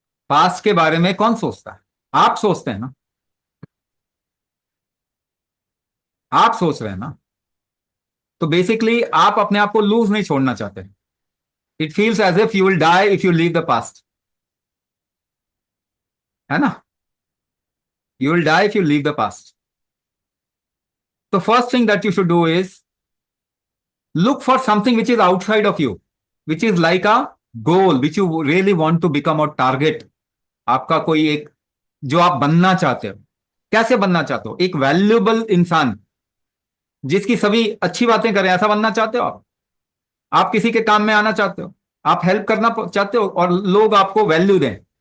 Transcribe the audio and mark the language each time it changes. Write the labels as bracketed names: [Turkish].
[Hindi] Past के बारे में कौन सोचता है? आप सोचते हैं ना, आप सोच रहे हैं ना। तो बेसिकली आप अपने आप को लूज नहीं छोड़ना चाहते। [English] it feels as if you will die if you leave the past, [Hindi] है ना? [English] You will die if you leave the past. तो first thing that you should do is look for something which is outside of you, which is like a goal which you really want to become, or target। [Hindi] आपका कोई एक, जो आप बनना चाहते हो। कैसे बनना चाहते हो? एक वैल्यूएबल इंसान जिसकी सभी अच्छी बातें करें, ऐसा बनना चाहते हो आप किसी के काम में आना चाहते हो, आप हेल्प करना चाहते हो और लोग आपको वैल्यू दें।